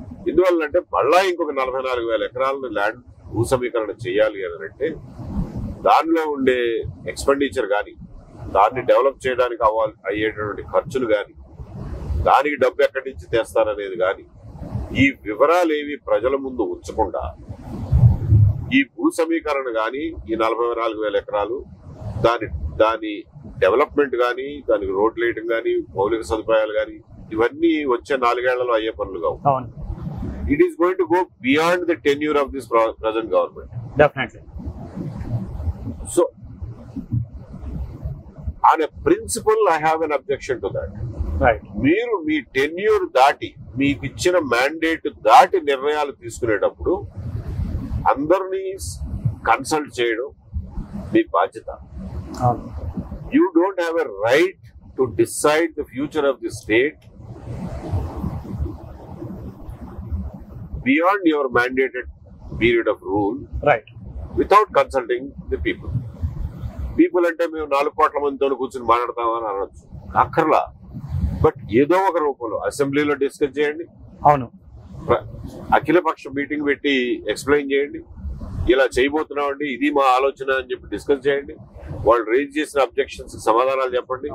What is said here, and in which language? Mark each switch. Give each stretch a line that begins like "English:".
Telugu: ఎందువల్లంటే మళ్ళా ఇంకొక 44,000 ఎకరాలను ల్యాండ్ భూ సమీకరణ చేయాలి అని అంటే దానిలో ఉండే ఎక్స్పెండిచర్ కానీ, దాన్ని డెవలప్ చేయడానికి అయ్యేటటువంటి ఖర్చులు కానీ, దానికి డబ్బు ఎక్కడి నుంచి తెస్తారనేది కానీ, ఈ వివరాలు ఏవి ప్రజల ముందు ఉంచకుండా ఈ భూ సమీకరణ కానీ, ఈ 44,000 ఎకరాలు, దాని డెవలప్మెంట్ కానీ, దానికి రోడ్లు వేయటం కానీ, మౌలిక సదుపాయాలు కానీ, ఇవన్నీ వచ్చే 4 ఏళ్లలో అయ్యే పనులు కావు.
English: It is going to go beyond the tenure of this present government. Definitely. So, on a principle, I have an objection to that. Right.
Telugu: మీరు మీ టెన్యూర్ దాటి, మీకు ఇచ్చిన మ్యాండేట్ దాటి నిర్ణయాలు తీసుకునేటప్పుడు అందరినీ కన్సల్ట్ చేయడం మీ బాధ్యత.
English: You don't have a right to decide the future of the state beyond your mandated period of rule, right, without consulting the people.
Telugu: People అంటే మేము 4 కోట్ల మందితో కూర్చొని మాట్లాడతామని అనొచ్చు, అక్కర్లా. బట్ ఏదో ఒక రూపంలో అసెంబ్లీలో డిస్కస్ చేయండి, అవును, అఖిలపక్ష మీటింగ్ పెట్టి ఎక్స్ప్లెయిన్ చేయండి, ఇలా చేయబోతున్నామండి, ఇది మా ఆలోచన అని చెప్పి డిస్కస్ చేయండి, వాళ్ళు రేజ్ చేసిన అబ్జెక్షన్స్ సమాధానాలు చెప్పండి.